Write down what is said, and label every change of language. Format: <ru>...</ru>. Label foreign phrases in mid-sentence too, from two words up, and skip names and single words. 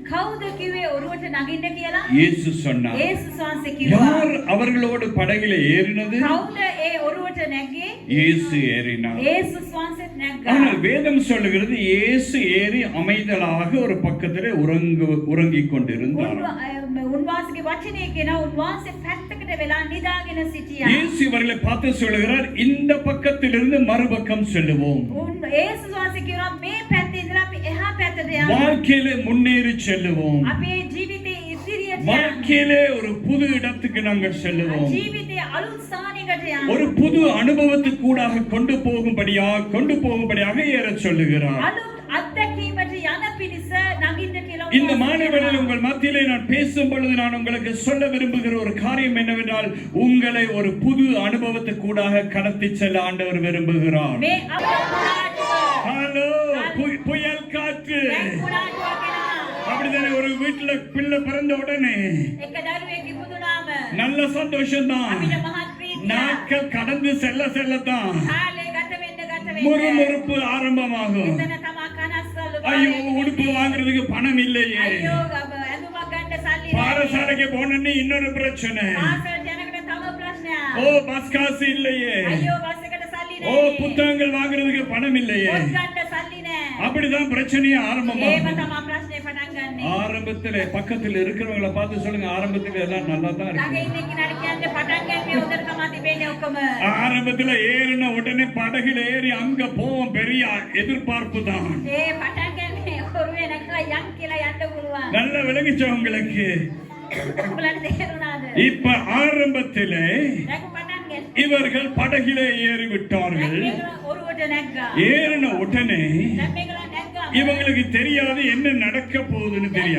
<ta>இயேசு சொன்னார். யார் அவர்களோடு படகுல ஏறினது? இயேசு ஏறினார். ஆனால் வேதம் சொல்லுகிறது, இயேசு ஏறி அமைதலாக ஒரு பக்கத்திலே உறங்கிக் கொண்டிருந்தார்.</ta> <si>වෙලා නිදාගෙන සිටියා.</si> <ta>இயேசு இவர்களை பார்த்து சொல்லுகிறார், இந்த பக்கத்திலிருந்து மறுபக்கம் செல்லுவோம்.</ta> <si>උන් ඒසුස් වහන්සේ කියනවා මේ පැත්තේ ඉඳලා අපි එහා පැත්තට යමු.</si> <ta>வாழ்க்கையிலே முன்னேறி செல்லுவோம்.</ta> <si>අපේ ජීවිතේ ඉදිරියට යමු.</si> <ta>வாழ்க்கையிலே ஒரு புது இடத்துக்கு நாங்கள் செல்லுவோம்.</ta> <si>ජීවිතේ අලුත් ස්ථානයකට යමු.</si> <ta>ஒரு புது அனுபவத்துக்கு கூடாக கொண்டு போகும்படியாக ஏறச் சொல்லுகிறார்.</ta> <si>අලුත් අත්දැකීමට යන පිණිස නගින්න කියලා</si> <ta>இந்த மாணவர்கள் உங்கள் மத்தியிலே நான் பேசும் பொழுது நான் உங்களுக்கு சொல்ல விரும்புகிற ஒரு காரியம் என்னவென்றால், உங்களை ஒரு புது அனுபவத்துக்கு கூடாக கடத்தி செல்ல ஆண்டவர் விரும்புகிறார்.</ta> <si>මේ අපරාධව</si> <ta>ஹலோ, புயல் காற்று.</ta> <si>දැන් කුඩාටුවක් එනවා.</si> <ta>அப்படிதானே ஒரு வீட்டுல பிள்ளை பிறந்த உடனே</ta> <si>එක දරුවෙක් ඉපදුනාම</si> <ta>நல்ல சந்தோஷம்தான்.</ta> <si>අපිට මහත් ප්‍රීතියක්.</si> <ta>நாட்கள் கடந்து செல்லத்தான்</ta> <si>කාලේ ගත වෙන්න</si> <ta>முறுமுறுப்பு ஆரம்பமாகும்.</ta> <si>එතන තමා කනස්සල්ලු</si> <ta>ஐயோ, உடுப்பு வாங்குறதுக்கு பணம் இல்லையே.</ta> <si>අයියෝ ඇඳුමක් ගන්න සල්ලි නැහැ.</si> <ta>பாடசாலைக்கு போனோன்னு இன்னொரு பிரச்சனை.</ta> <si>පාසල් යනකොට තව ප්‍රශ්නයක්.</si> <ta>ஓ, பஸ் காசு இல்லையே.</ta> <si>අයියෝ බස් එකට සල්ලි</si> <ta>ஓ,</ta> <si>නැහැ.</si> <ta>புத்தகங்கள் வாங்குறதுக்கு பணம் இல்லையே.</ta> <si>පොත් ගන්න සල්ලි නැහැ.</si> <ta>அப்படிதான் பிரச்சனையே</ta> <si>ඒව</si> <ta>ஆரம்பமாகும்.</ta> <si>තමා ප්‍රශ්නේ පටන් ගන්නෙ.</si> <ta>ஆரம்பத்துல பக்கத்துல இருக்கிறவங்கள பார்த்து சொல்லுங்க, ஆரம்பத்துல எல்லாம் நல்லா தான்</ta> <si>ළඟ</si> <ta>இருக்கு.</ta> <si>ඉන්න කෙනාට කියන්න පටන් ගන්නේ හොඳට තමා තිබෙන්නේ ඔක්කොම.</si> <ta>ஆரம்பத்துல ஏறின உடனே படகுல ஏறி அங்க போவோம், பெரிய எதிர்பார்ப்பு தான்.</ta> <si>ඒ පටන් ගන්නේ ඔරුවේ නැගලා යන් කියලා යන්න පුළුවන්.</si> <ta>நல்ல விளங்கிச்சவங்களுக்கு.</ta> <si>ඔයාලට තේරුණාද?</si> <ta>இப்ப ஆரம்பத்திலே</ta> <si>දැන් පටන් ගන්න.</si> <ta>இவர்கள் படகிலே ஏறி விட்டார்கள்.</ta> <si>දැන් මේක ඔරුවට නැග්ගා.</si> <ta>ஏறின உடனே</ta> <si>දැන් මේකලා නැග්ගා.</si> <ta>இவங்களுக்கு தெரியாது என்ன நடக்க போகுதுன்னு</ta> <si>දැන්</si> <ta>தெரியாது.</ta>